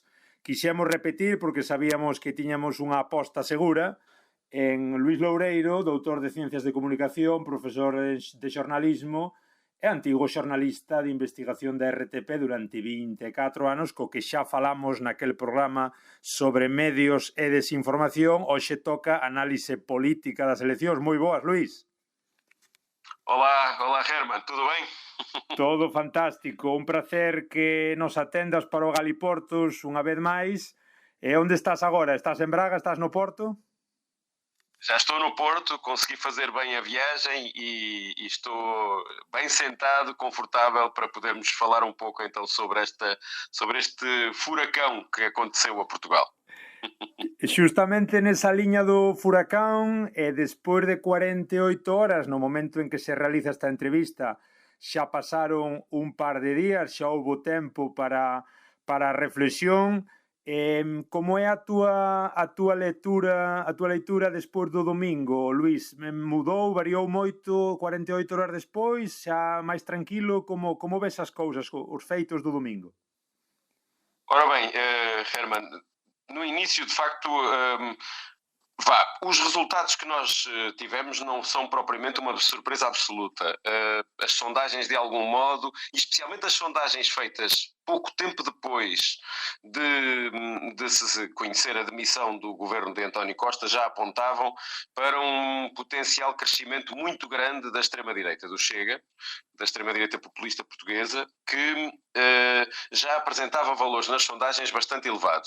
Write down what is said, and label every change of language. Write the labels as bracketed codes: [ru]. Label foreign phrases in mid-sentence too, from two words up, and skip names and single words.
[gl] Quixemos repetir porque sabíamos que tiñamos unha aposta segura en Luís Loureiro, doutor de Ciencias de Comunicación, profesor de xornalismo e antigo xornalista de investigación da RTP durante 24 anos, co que xa falamos naquel programa sobre medios e desinformación. Hoxe toca análise política das eleccións. Moi boas, Luís. [pt] Olá, Herman, tudo ben? [gl] Todo fantástico, un placer que nos atendas para o Galiportus unha vez máis. E onde estás agora? Estás en Braga? Estás no Porto? [pt] Já estou no Porto, consegui fazer bem a viagem e estou bem sentado, confortável, para podermos falar um pouco então sobre este furacão que aconteceu a Portugal. [gl] Xustamente nesa liña do furacán, e despois de 48 horas, no momento en que se realiza esta entrevista, xa pasaron un par de días, xa houbo tempo para a reflexión. Como é a túa leitura despois do domingo, Luís? Mudou, variou moito 48 horas despois? Xa máis tranquilo? Como ves as cousas, os feitos do domingo? [pt] Ora bem, Herman, no início, de facto, os resultados que nós tivemos não são propriamente uma surpresa absoluta. As sondagens, de algum modo, e especialmente as sondagens feitas pouco tempo depois de se conhecer a demissão do governo de António Costa, já apontavam para um potencial crescimento muito grande da extrema-direita do Chega, da extrema-direita populista portuguesa, que já apresentava valores nas sondagens bastante elevados.